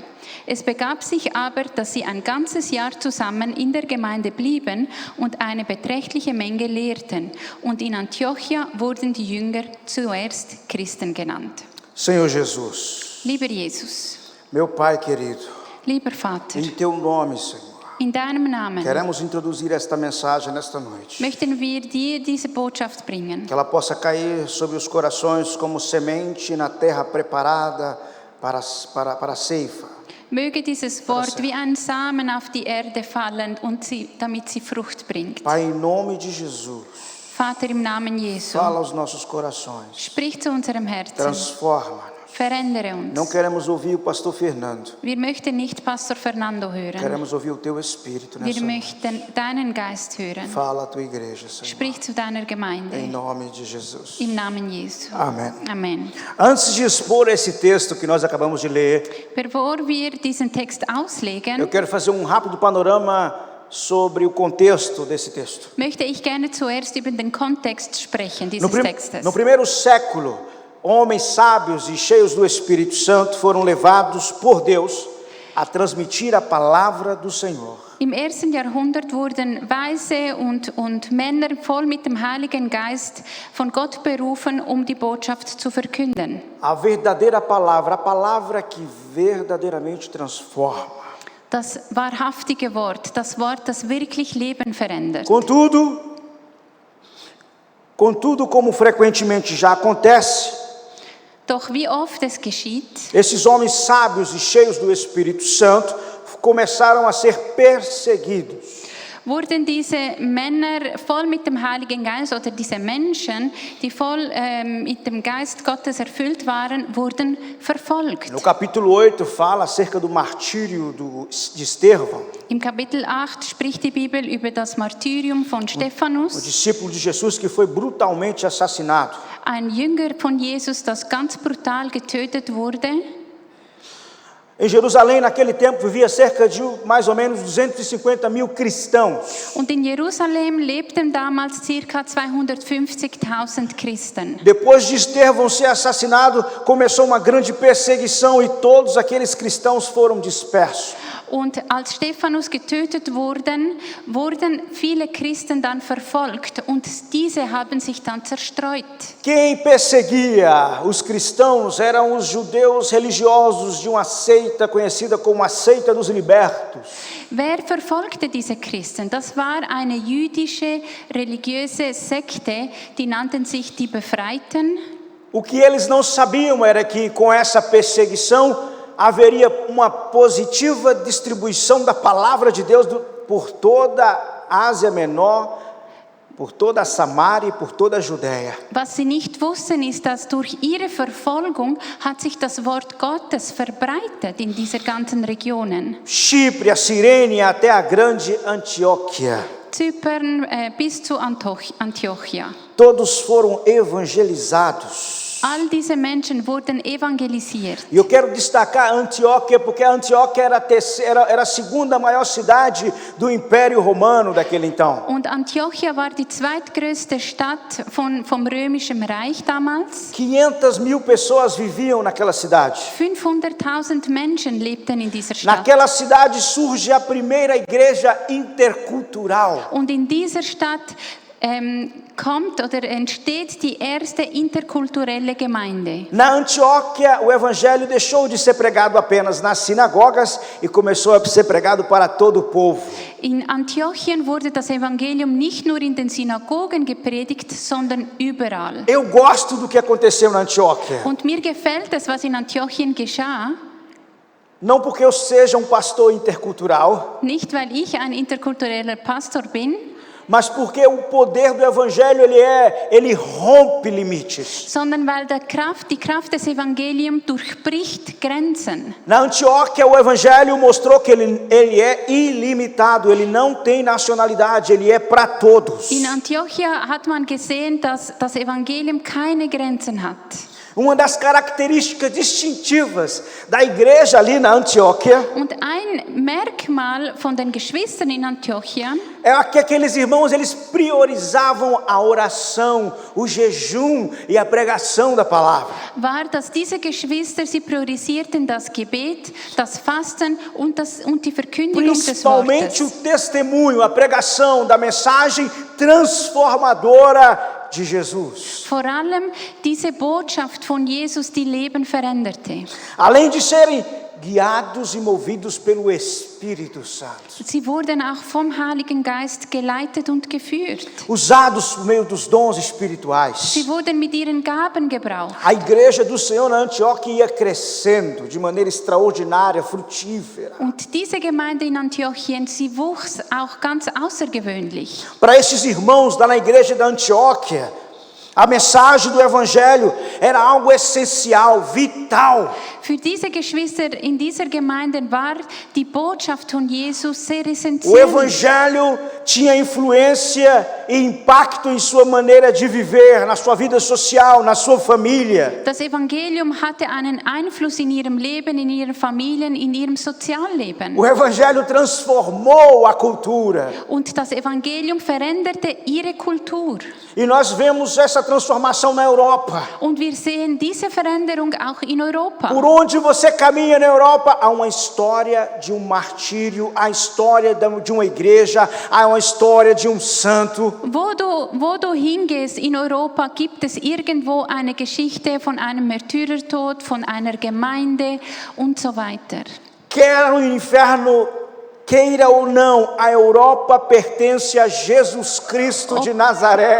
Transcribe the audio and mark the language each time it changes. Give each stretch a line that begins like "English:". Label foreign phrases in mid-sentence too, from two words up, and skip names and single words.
German: Es begab sich aber, dass sie ein ganzes Jahr zusammen in der Gemeinde blieben und eine beträchtliche Menge lehrten. Und in Antiochia wurden die Jünger zuerst Christen genannt.
Portuguese: Senhor Jesus,
German: Lieber Jesus,
Portuguese: meu Pai querido,
German: lieber Vater,
Portuguese: em Teu nome, Senhor,
German: in deinem Namen
Portuguese: queremos introduzir esta mensagem nesta noite.
German: möchten wir dir diese Botschaft bringen,
Portuguese: Que ela possa cair sobre os corações como semente na terra preparada para a ceifa.
German: Möge dieses Wort wie ein Samen auf die Erde fallen und damit sie Frucht bringt.
Portuguese: Pai, em nome de Jesus,
German: Vater, im Namen Jesu,
Portuguese: fala aos nossos corações,
German: sprich zu unserem Herzen,
Portuguese: transforma-nos.
German: verändere
Portuguese: Não
German: uns.
Portuguese: queremos ouvir o pastor Fernando,
German: Wir möchten nicht Pastor Fernando hören,
Portuguese: queremos ouvir o Teu Espírito
German: wir
Portuguese: nessa noite.
German: möchten deinen Geist hören.
Portuguese: Fala a Tua igreja, Senhor,
German: Sprich zu deiner
Portuguese: em
German: Gemeinde,
Portuguese: nome de Jesus.
German: im Namen Jesu.
Portuguese: Amém.
German: Amen.
Portuguese: Antes de expor esse texto que nós acabamos de ler,
German: Bevor wir diesen Text
Portuguese: eu
German: auslegen,
Portuguese: quero fazer um rápido panorama sobre o contexto desse texto.
German: möchte ich gerne zuerst über den Kontext sprechen dieses Textes.
Portuguese: No primeiro século, homens sábios e cheios do Espírito Santo foram levados por Deus a transmitir a palavra do Senhor.
German: Im 1. Jahrhundert wurden Weise und Männer voll mit dem Heiligen Geist von Gott berufen, die Botschaft zu verkünden.
Portuguese: A verdadeira palavra, a palavra que verdadeiramente transforma.
German: Das wahrhaftige Wort, das Wort, das wirklich Leben verändert.
Portuguese: Contudo, como frequentemente já acontece,
German: Doch wie oft es geschieht,
Portuguese: esses homens sábios e cheios do Espírito Santo começaram a ser perseguidos.
German: wurden diese Männer voll mit dem Heiligen Geist oder diese Menschen, die voll mit dem Geist Gottes erfüllt waren, wurden verfolgt.
Portuguese: No capítulo 8 fala acerca do martírio de Estevão,
German: Im Kapitel 8 spricht die Bibel über das Martyrium von
Portuguese: o
German: Stephanus,
Portuguese: discípulo de Jesus que foi brutalmente assassinado.
German: ein Jünger von Jesus, das ganz brutal getötet wurde.
Portuguese: Em Jerusalém, naquele tempo, vivia cerca de mais ou menos 250 mil cristãos.
German: Und in Jerusalem lebten damals ca. 250.000 Christen.
Portuguese: Depois de Estevão ser assassinado, começou uma grande perseguição e todos aqueles cristãos foram dispersos.
German: Und als Stephanus getötet wurden viele Christen dann verfolgt und diese haben sich dann zerstreut.
Portuguese: Quem perseguia os cristãos eram os judeus religiosos de uma seita conhecida como a Seita dos Libertos.
German: Wer verfolgte diese Christen? Das war eine jüdische religiöse Sekte, die nannten sich die Befreiten.
Portuguese: O que eles não sabiam era que com essa perseguição haveria uma positiva distribuição da palavra de Deus por toda a Ásia Menor, por toda a Samária e por toda a Judéia.
German: Was sie nicht wussten, ist, dass durch ihre Verfolgung hat sich das Wort Gottes verbreitet in dieser ganzen Regionen.
Portuguese: Chipre, a Cirene até a grande Antioquia.
German: Zypern bis zu Antiochia.
Portuguese: Todos foram evangelizados.
German: All diese Menschen wurden evangelisiert.
Portuguese: E eu quero destacar Antioquia, porque a Antioquia era a segunda maior cidade do Império Romano daquele então.
German: Und Antiochia war die zweitgrößte Stadt vom römischen Reich damals.
Portuguese: 500 mil pessoas viviam naquela cidade.
German: 500.000 Menschen lebten in dieser Stadt.
Portuguese: Naquela cidade surge a primeira igreja intercultural.
German: Und in dieser Stadt kommt oder entsteht die erste interkulturelle Gemeinde.
Portuguese: Na Antioquia, o evangelho deixou de ser pregado apenas nas sinagogas e começou a ser pregado para todo o povo.
German: In Antiochien wurde das Evangelium nicht nur in den Synagogen gepredigt, sondern überall.
Portuguese: Eu gosto do que aconteceu na Antioquia.
German: Und mir gefällt es, was in Antiochien geschah.
Portuguese: Não porque eu seja pastor intercultural,
German: Nicht, weil ich ein interkultureller Pastor bin,
Portuguese: mas porque o poder do evangelho ele rompe limites.
German: sondern weil die Kraft des Evangeliums durchbricht Grenzen.
Portuguese: Na Antioquia, o evangelho mostrou que ele é ilimitado, ele não tem nacionalidade, ele é para todos.
German: In Antiochia hat man gesehen, dass das Evangelium keine Grenzen hat.
Portuguese: Uma das características distintivas da igreja ali na Antioquia
German: Und ein Merkmal von den Geschwistern in Antiochia
Portuguese: é que aqueles irmãos eles priorizavam a oração, o jejum e a pregação da palavra.
German: war, dass diese Geschwister, sie priorisierten das Gebet, das Fasten und die Verkündigung des
Portuguese: Principalmente o
German: Wortes.
Portuguese: testemunho, a pregação da mensagem transformadora de Jesus.
German: Vor allem diese Botschaft von Jesus, die Leben veränderte.
Portuguese: Além de serem guiados e movidos pelo Espírito Santo,
German: Sie wurden auch vom Heiligen Geist geleitet und geführt.
Portuguese: usados por meio dos dons espirituais.
German: Sie wurden mit ihren Gaben gebraucht.
Portuguese: A igreja do Senhor na Antioquia ia crescendo de maneira extraordinária, frutífera.
German: Und diese Gemeinde in Antiochien, sie wuchs auch ganz außergewöhnlich.
Portuguese: Para esses irmãos lá na igreja da Antioquia, a mensagem do evangelho era algo essencial, vital.
German: Für diese Geschwister in dieser Gemeinde war die Botschaft von Jesus sehr
Portuguese: O
German: essentiell.
Portuguese: evangelho tinha influência e impacto em sua maneira de viver, na sua vida social, na sua família.
German: Das Evangelium hatte einen Einfluss in ihrem Leben, in ihren Familien, in ihrem Sozialleben.
Portuguese: O evangelho transformou a cultura.
German: Und das Evangelium veränderte ihre Kultur.
Portuguese: E nós vemos essa transformação na Europa.
German: Und wir sehen diese Veränderung auch in Europa.
Portuguese: Por onde você caminha na Europa, há uma história de um martírio, há a história de uma igreja, há uma história de um santo.
German: Wo du hingehst in Europa, gibt es irgendwo eine Geschichte von einem Märtyrertod, von einer Gemeinde und so weiter.
Portuguese: Quer o inferno queira ou não, a Europa pertence a Jesus Cristo de Nazaré.